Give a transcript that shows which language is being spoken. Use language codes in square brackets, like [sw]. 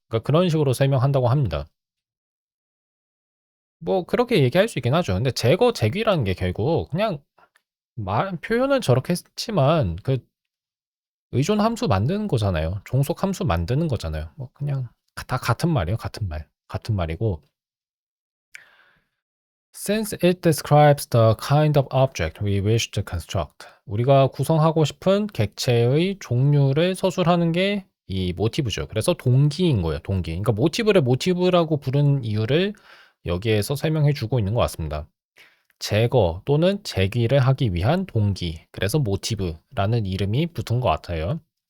[ko] 그러니까 그런 식으로 설명한다고 합니다. 뭐 그렇게 얘기할 수 있긴 하죠. 근데 제거 제귀라는 게 결국 그냥 말 표현은 저렇게 했지만 그 의존 함수 만드는 거잖아요. 종속 함수 만드는 거잖아요. 뭐 그냥 다 같은 말이에요. 같은 말. 같은 말이고 [en] since it describes the kind of object we wish to construct. [ko] 우리가 구성하고 싶은 객체의 종류를 서술하는 게 이 모티브죠. 그래서 동기인 거예요. 동기. 그러니까 모티브를 모티브라고 부른 이유를 여기에서 설명해 주고 있는 것 같습니다. 제거 또는 제기를 하기 위한 동기. 그래서 모티브라는 이름이 붙은 것 같아요.